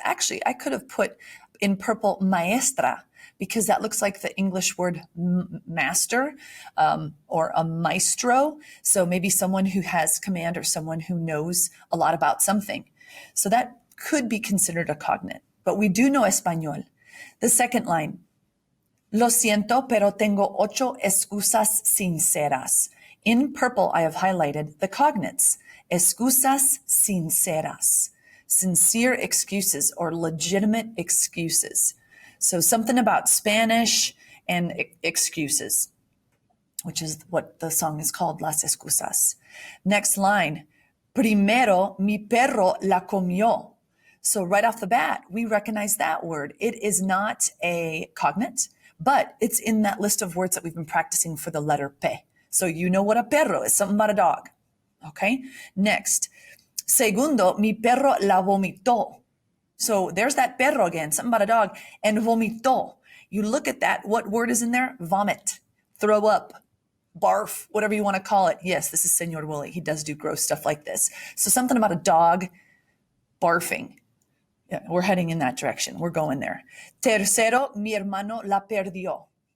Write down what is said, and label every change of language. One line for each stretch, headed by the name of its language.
English: Actually, I could have put in purple maestra, because that looks like the English word master or a maestro. So maybe someone who has command or someone who knows a lot about something. So that could be considered a cognate, but we do know español. The second line,
Spanish: lo siento, pero tengo 8 excusas sinceras.
English: In purple, I have highlighted the cognates,
Spanish: excusas sinceras,
English: sincere excuses or legitimate excuses. So something about Spanish and excuses, which is what the song is called, Las Excusas. Next line,
Spanish: primero mi perro la comió.
English: So right off the bat, we recognize that word. It is not a cognate, but it's in that list of words that we've been practicing for the letter P. So you know what a perro is, something about a dog. Okay? Next,
Spanish: segundo, mi perro la vomitó.
English: So there's that perro again, something about a dog, and vomito. You look at that, what word is in there? Vomit, throw up, barf, whatever you want to call it. Yes, this is Senor Wooly. He does do gross stuff like this. So something about a dog barfing. Yeah, we're heading in that direction. We're going there.
Spanish: Tercero, mi hermano la perdió.